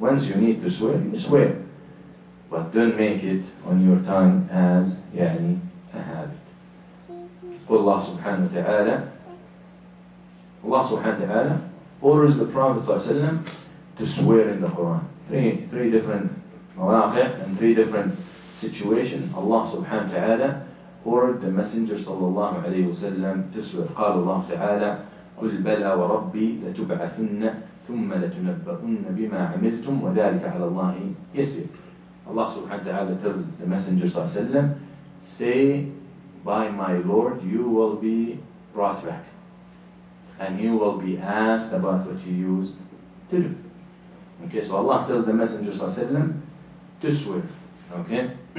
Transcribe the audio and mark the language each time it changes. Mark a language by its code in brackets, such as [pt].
[en] Once you need to swear, you swear. But don't make it on your tongue as يعني a habit. Allah subhanahu wa ta'ala, Allah subhanahu wa ta'ala orders the Prophet ﷺ to swear in the Quran. Three different mawaqi' and three different situations. Allah subhanahu wa ta'ala ordered the Messenger sallallahu alayhi wa sallam to swear. [ar] قال الله تعالى قل بلى وربي لتبعثن ثم لتنبؤن بما عملتم وذلك على الله يسير. [en] Allah subhanahu wa ta'ala tells the Messenger sallallahu alayhi wa sallam, say, by my Lord, you will be brought back. And you will be asked about what you used to do. Okay, so Allah tells the Messenger sallallahu alayhi wa sallam to swear. Okay?